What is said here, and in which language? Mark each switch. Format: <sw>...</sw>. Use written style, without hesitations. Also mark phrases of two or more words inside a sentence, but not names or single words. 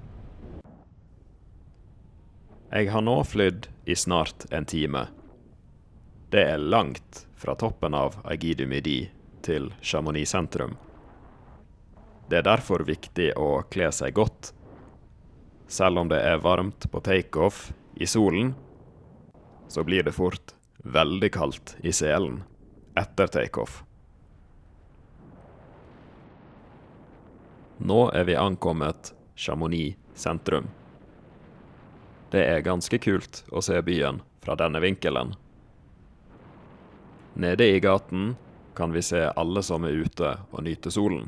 <no>Jeg har nå flydd i snart en time. Det er langt fra toppen av Aiguille du Midi til Chamonix sentrum. Det er derfor viktig å kle seg godt. Selv om det er varmt på take-off i solen, så blir det fort veldig kaldt i selen etter take-off. Nå er vi ankommet Chamonix sentrum. Det er ganske kult å se byen fra denne vinkelen. Nede i gaten kan vi se alle som er ute og nyter solen.</no>